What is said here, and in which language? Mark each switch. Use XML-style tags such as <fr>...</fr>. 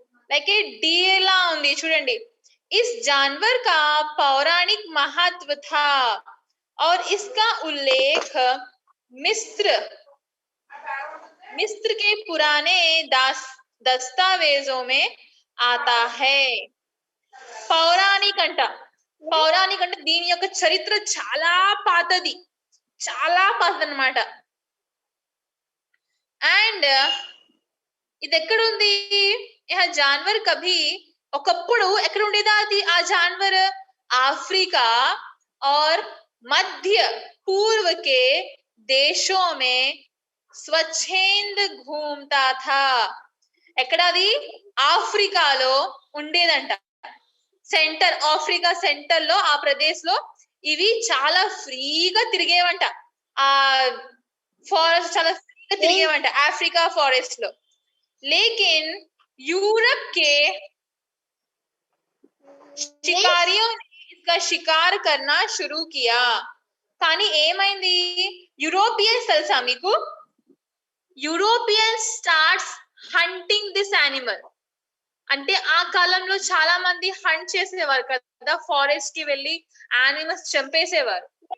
<en>like a deer</en> <hi>ला</hi> <te>ఉంది చూడండి.</te> <hi>इस जानवर का पौराणिक महत्व था और इसका उल्लेख मिस्र के पुराने दस्तावेजों में आता है.</hi> <te>పౌరాణిక్ అంట. పౌరాణిక్ అంటే దీని యొక్క చరిత్ర చాలా పాతది, చాలా పాతది అన్నమాట. అండ్ ఇది ఎక్కడుంది?</te> <hi>జాన్వర్ కభీ</hi> <te>ఒకప్పుడు ఎక్కడ ఉండేదా అది?</te> <hi>ఆ జాన్వర్ अफ्रीका और मध्य पूर्व के देशों में स्वच्छंद घूमता था.</hi> <te>ఎక్కడది? ఆఫ్రికాలో ఉండేదంట. సెంటర్, ఆఫ్రికా సెంటర్ లో, ఆ ప్రదేశ్ లో ఇవి చాలా ఫ్రీగా తిరిగేవంట. ఆ ఫారెస్ట్ చాలా ఫ్రీగా తిరిగేవంట ఆఫ్రికా ఫారెస్ట్ లో.</te> <hi>लेकिन यूरोप के शिकारियों ने इसका शिकार करना शुरू किया.</hi> <te>కానీ ఏమైంది? యూరోపియన్స్ తెలుసా మీకు?</te> <en>Europeans starts hunting this animal.</en> <te>అంటే ఆ కాలంలో చాలా మంది హంట్ చేసేవారు కదా, ఫారెస్ట్ కి వెళ్ళి యానిమల్స్ చంపేసేవారు.</te>